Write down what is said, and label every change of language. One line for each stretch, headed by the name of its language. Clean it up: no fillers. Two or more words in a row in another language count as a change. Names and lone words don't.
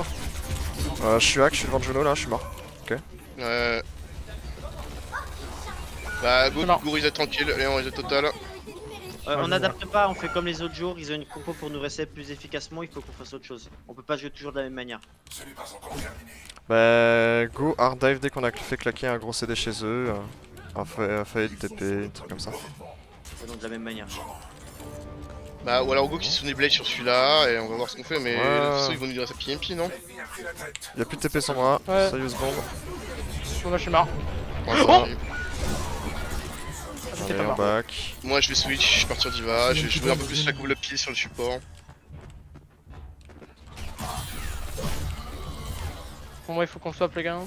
French: Je suis hack, je suis devant Juno là, je suis mort. Bah, go, C'est mort. reset tranquille, allez, on reset total. On n'adapte pas, on fait comme les autres jours. Ils ont une compo pour nous reset plus efficacement. Il faut qu'on fasse autre chose. On peut pas jouer toujours de la même manière. Bah,
English: go hard dive
French: dès qu'on a fait claquer un gros CD chez eux. Un fade, TP, un truc comme ça. Faisons de la même manière. Bah, ou alors go qui se met blade sur celui-là, et on va voir ce qu'on fait, mais Ouais. de toute façon, ils vont nous dire ça PMP, non? Y'a plus de TP sur moi, Ouais. ça
English: use bomb.
French: Bon, bah, je suis mort. Ouais, ça Oh arrive. J'étais Allez, pas on mort. back. Moi, je vais switch, je suis parti sur Diva, je vais jouer un peu plus la coupe le pied sur le support. Pour moi, il faut qu'on swap, les gars.